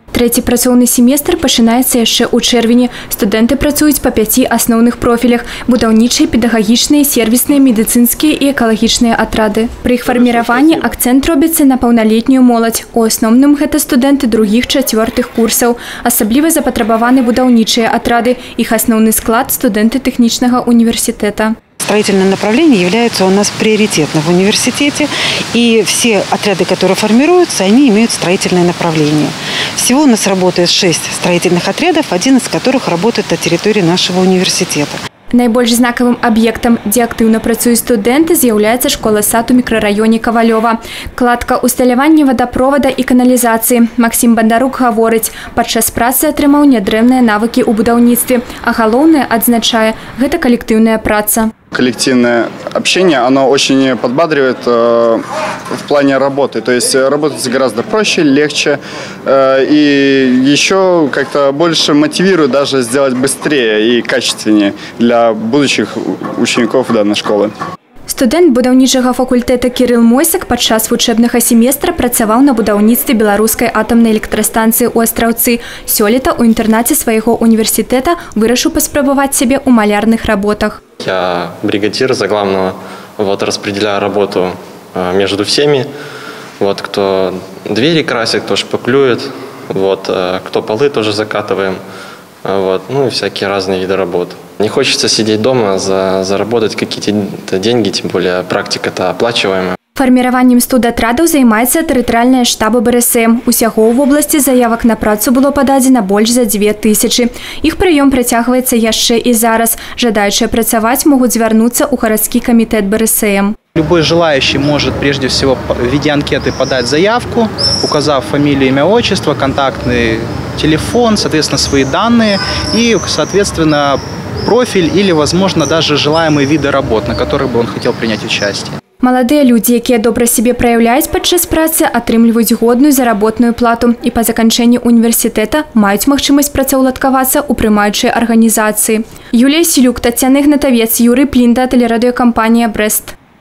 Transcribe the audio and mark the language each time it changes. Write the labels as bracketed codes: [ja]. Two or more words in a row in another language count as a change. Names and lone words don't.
[be] Трэці працоўны семестр пачынаецца яшчэ ў чэрвені. Студэнты працуюць па 5 асноўных профілях – будаўнічыя, педагагічныя, сервісныя, медыцынскія і экалагічныя атрады. Пры іх фарміраванні акцэнт робіцца на паўналетнюю моладзь. У асноўным гэта студэнты другіх, чацвёртых курсаў. Асабліва запатрабаваны будаўнічыя атрады. Іх асноўны склад – студэнты тэхнічнага універсітэта. [ru] Строительное направление является у нас приоритетным в университете, и все отряды, которые формируются, они имеют строительное направление. Всего у нас работает 6 строительных отрядов, один из которых работает на территории нашего университета. [be] Найбольш знакавым аб'ектам, дзе актыўна працуюць студэнты, з'яўляецца школа-сад у мікрараёне Кавалёва. Кладка усталявання вадапровода і каналізацыі. Максім Бандарук гаворыць, падчас працы атрымаў нядрэнныя навыкі ў будаўніцтве, а галоўнае, адзначае, гэта калектыўная праца. [ru] Коллективное общение, оно очень подбадривает в плане работы. То есть работать гораздо проще, легче и еще как-то больше мотивирует даже сделать быстрее и качественнее для будущих учеников данной школы. [be] Студэнт будаўнічага факультэта Кірыл Мойсак падчас вучэбнага семестра працаваў на будаўніцтве беларускай атамнай электрастанцыі ў Астраўцы. Сёлета ў інтэрнаце свайго універсітэта вырашыў паспрабаваць сябе ў малярных работах. [ru] Я бригадир за главного, распределяю работу между всеми. Кто двери красит, кто шпаклюет, кто полы тоже закатываем. Ну и всякие разные виды работ. Не хочется сидеть дома, заработать какие-то деньги, тем более практика-то оплачиваемая. [be] Фарміраваннем студатрадаў займаецца тэрытарыяльныя штабы БРСМ. Усяго ў вобласці заявак на працу было пададзена больш за 2000. Іх прыём працягваецца яшчэ і зараз. Жадаючыя працаваць могуць звярнуцца ў гарадскі камітэт БРСМ. [ru] Любой желающий может прежде всего в виде анкеты подать заявку, указав фамилию, имя, отчество, контактный телефон, соответственно, свои данные и, соответственно, профиль или, возможно, даже желаемые виды работ, на которых бы он хотел принять участие. [be] Маладыя людзі, якія добра сябе праяўляюць падчас працы, атрымліваюць годную заработную плату і па заканчэнні універсітэта маюць магчымасць працаўладкавацца ў прымаючай арганізацыі. Юлія Сілюк, Тацяна Ігнатавец, Юрый Плінда, тэлерадыёкампанія «Брэст».